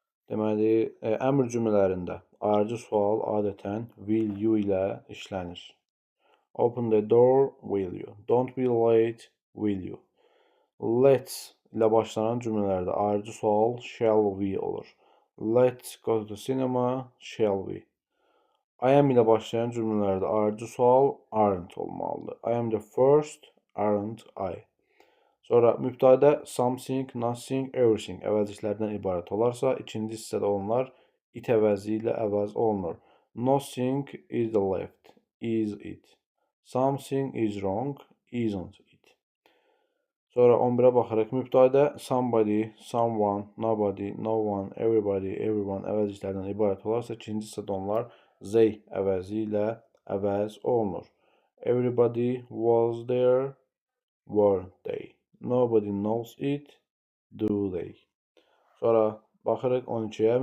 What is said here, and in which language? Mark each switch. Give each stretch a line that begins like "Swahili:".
Azerbaijani: Deməli, əmr cümlələrində ayrıcı sual adətən will you ilə işlənir.
English: Open the door, will you? Don't be late, will you?
Azerbaijani: Let's ilə başlanan cümlələrdə ayrıcı sual shall we olur.
English: Let's go to the cinema, shall we?
Azerbaijani: I am ilə başlayan cümlələrdə ayrıcı sual aren't olmalıdır.
English: I am the first, aren't I?
Azerbaijani: Sonra mübtədə something, nothing, everything əvəzliklərdən ibarət olarsa, ikinci hissədə onlar it əvəzi ilə əvəz olunur.
English: Nothing is the left, is it. Something is wrong, isn't it.
Azerbaijani: Sonra 11-ə baxırıq. Mübtədə somebody, someone, nobody, no one, everybody, everyone əvəzliklərdən ibarət olarsa, ikinci hissədə onlar they əvəzi ilə əvəz olunur.
English: Everybody was there, were they? Nobody knows it, do they?
Azerbaijani: Sonra baxırıq 12-yə.